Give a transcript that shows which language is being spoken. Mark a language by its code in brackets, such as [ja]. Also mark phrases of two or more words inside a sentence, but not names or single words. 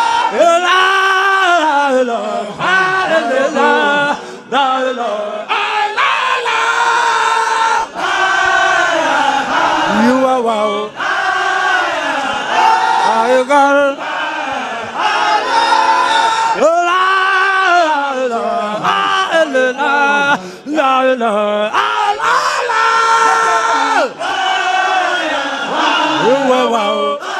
[ar] لا إله، لا إله، لا إله، لا إله. [en] You are wow. I got La, la, la, la, la, la, la, la, la. Wow, wow.